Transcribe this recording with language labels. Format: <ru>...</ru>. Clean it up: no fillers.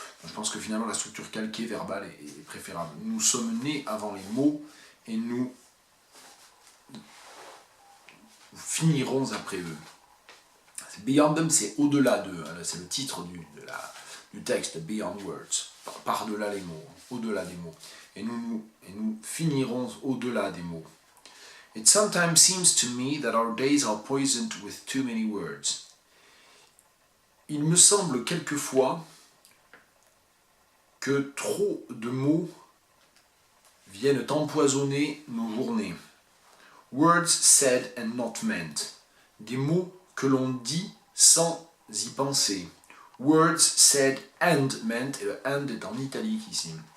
<fr>Je pense que finalement la structure calquée verbale est préférable. Nous sommes nés avant les mots et nous finirons après eux. Beyond them, c'est au-delà d'eux, c'est le titre du texte, Beyond Words, par-delà les mots, au-delà des mots. Et nous finirons au-delà des mots.</fr> <en>It sometimes seems to me that our days are poisoned with too many words.</en> <fr>Il me semble quelquefois que trop de mots viennent empoisonner nos journées.</fr> <en>Words said and not meant.</en> <fr>Des mots que l'on dit sans y penser. Words said and meant, et le and est en italique ici.</fr>